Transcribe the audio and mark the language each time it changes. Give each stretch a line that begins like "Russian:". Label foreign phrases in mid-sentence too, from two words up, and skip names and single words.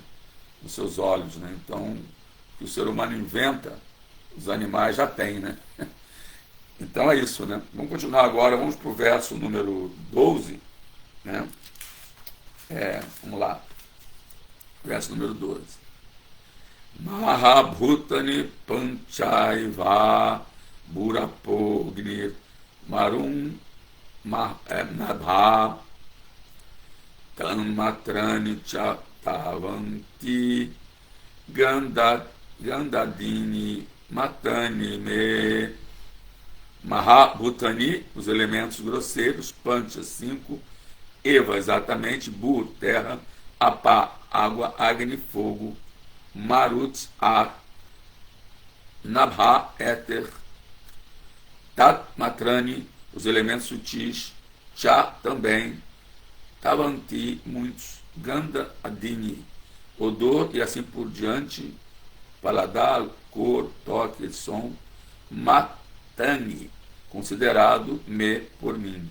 Portuguese: Nos seus olhos, né? Então, o que o ser humano inventa, os animais já têm, né? Então é isso, né? Vamos continuar agora, vamos para o verso número 12, né? Vamos lá, verso número 12.
Sanskrit: महाभूतानि पञ्चैव भूरापोग्नि मरुन् नभ तन्मात्राणि चतावन्ति गन्धादीनि मतानि मे.
Portuguese: Mahabhutani, os elementos grosseiros, Pancha, 5, Eva, exatamente, Bur, terra, Apá, água, Agni, fogo, Marut, ar, Nabha, éter, Tat, matrani, os elementos sutis, Cha, também, Tavanti, muitos, Ganda, adini, odor e assim por diante, paladar, cor, toque, som, Matani, considerado me por mim.